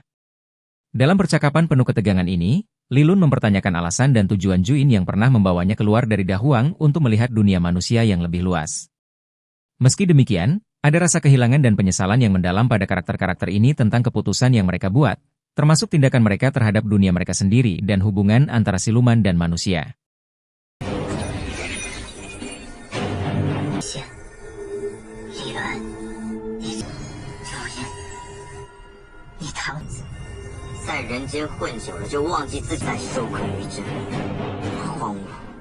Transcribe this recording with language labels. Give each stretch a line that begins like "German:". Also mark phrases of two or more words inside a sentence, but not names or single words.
Indonesian: Dalam percakapan penuh ketegangan ini, Li Lun mempertanyakan alasan dan tujuan Juyin yang pernah membawanya keluar dari Dahuang untuk melihat dunia manusia yang lebih luas. Meski demikian, ada rasa kehilangan dan penyesalan yang mendalam pada karakter-karakter ini tentang keputusan yang mereka buat, termasuk tindakan mereka terhadap dunia mereka sendiri dan hubungan antara siluman dan manusia.
Chinese: 李伦，你主人，你堂子在人间混久了，就忘记自己在受困于这荒芜。